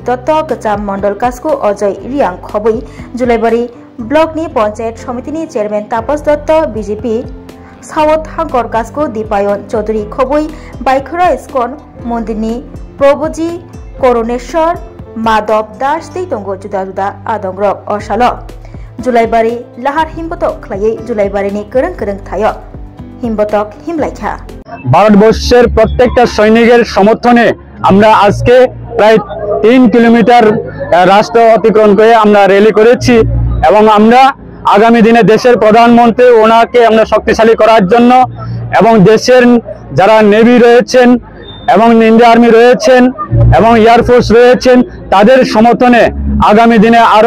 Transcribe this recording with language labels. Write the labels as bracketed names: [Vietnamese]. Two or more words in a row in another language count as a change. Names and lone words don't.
[Kok Borok] दत्त गचाम मंडल कास्को अजय रियांग खबै जुलाइबारी ब्लक नि पंचायत समिति नि चेयरमैन तापस दत्त बीजेपी सावत हांकर कास्को दीपायन चौधरी खबै बाइखरा इस्कन मंदिरनि प्रभुजी करुणेश्वर माधव दास दैतंगो जुदा जुदा आदंग्रक असालो जुलाइबारी लाहार हिमबतक खलायै जुलाइबारीनि करं करं थायो हिमबतक हिमलाइखा [Bangla] ভারতবর্ষের প্রত্যেকটা সৈনিকের সমর্থনে আমরা আজকে প্রায় 3 কিলোমিটার রাস্তা অতিক্রম করে আমরা র্যালি করেছি এবং আমরা আগামী দিনে দেশের প্রধানমন্ত্রী ওনাকে আমরা শক্তিশালী করার জন্য এবং দেশের যারা নেভি রয়েছেন এবং ইন্ডিয়ান আর্মি রয়েছেন এবং এয়ারফোর্স রয়েছেন তাদের সমর্থনে আগামী দিনে আরো